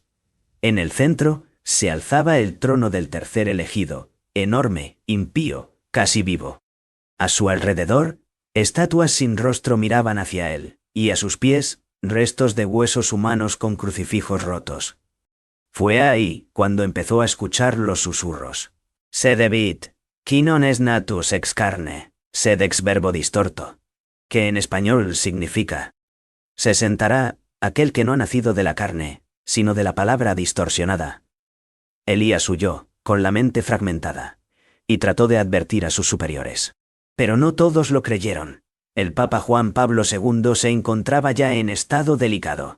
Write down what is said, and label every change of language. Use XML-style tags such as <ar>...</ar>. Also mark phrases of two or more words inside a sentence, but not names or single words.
<es>En el centro se alzaba el trono del tercer elegido, enorme, impío, casi vivo. A su alrededor, estatuas sin rostro miraban hacia él, y a sus pies, restos de huesos humanos con crucifijos rotos. Fue ahí cuando empezó a escuchar los susurros.</es> <la>Sed evit, qui non es natus ex carne, sed ex verbo distorto,</la> <es>que en español significa: se sentará aquel que no ha nacido de la carne, sino de la palabra distorsionada. Elías huyó, con la mente fragmentada, y trató de advertir a sus superiores. Pero no todos lo creyeron. El Papa Juan Pablo II se encontraba ya en estado delicado.</es>